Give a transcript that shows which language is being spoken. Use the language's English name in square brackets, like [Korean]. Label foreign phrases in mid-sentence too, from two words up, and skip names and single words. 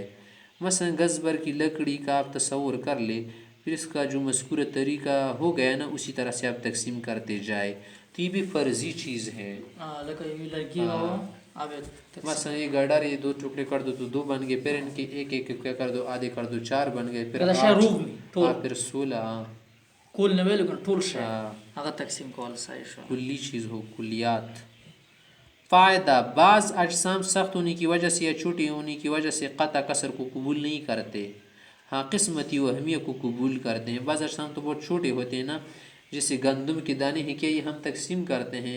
[Urdu] مثلا گز بر کی لکڑی کا آپ تصور کر لے، پھر اس کا جو مذکورہ طریقہ ہو گیا نا، اسی طرح سے آپ تقسیم کرتے جائے، تو یہ بھی فرضی چیز ہے۔ مثلا یہ گڈر، یہ 2 ٹکڑے کر دو تو 2 بن گئے، پھر ان کے ایک ایک کیا کر دو، آدھے کر دو، 4 بن گئے، پھر 8، پھر 16۔ [Pashto] کول نه ویل کنه ټول شی هغه تقسیم کول صحیح شو. [Urdu] کلی چیز ہو کلیات. فائدہ بعض اجسام سخت ہونے کی وجہ سے یا چھوٹے ہونے کی وجہ سے قطع کسر کو قبول نہیں کرتے، ہاں قسمتی وہمیہ کو قبول کرتے ہیں. بعض اجسام تو بہت چھوٹے ہوتے ہیں نا، جیسے گندم کے دانے ہیں، کیا یہ ہم تقسیم کرتے ہیں؟